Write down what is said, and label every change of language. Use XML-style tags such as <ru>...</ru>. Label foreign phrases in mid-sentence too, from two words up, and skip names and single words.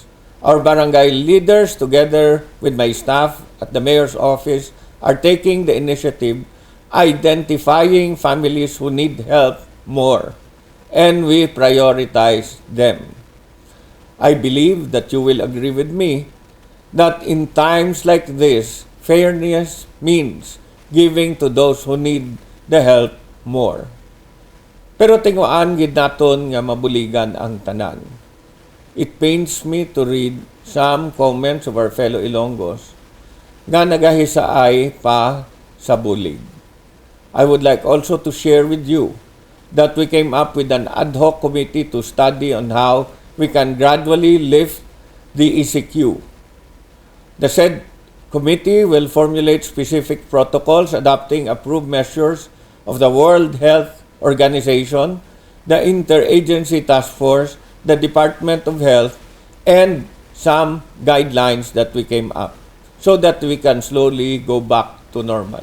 <en>Our barangay leaders, together with my staff at the mayor's office, are taking the initiative, identifying families who need help more, and we prioritize them. I believe that you will agree with me that in times like this, fairness means giving to those who need the help more.</en> <hil>Pero tinguan gid naton nga mabuligan ang tanan.</hil> <en>It pains me to read some comments of our fellow Ilonggos</en> <hil>nga nagahisaay pa sa bulig.</hil> <en>I would like also to share with you that we came up with an ad hoc committee to study on how we can gradually lift the ECQ. The said committee will formulate specific protocols adopting approved measures of the World Health Organization, the Interagency Task Force, the Department of Health, and some guidelines that we came up so that we can slowly go back to normal.</en>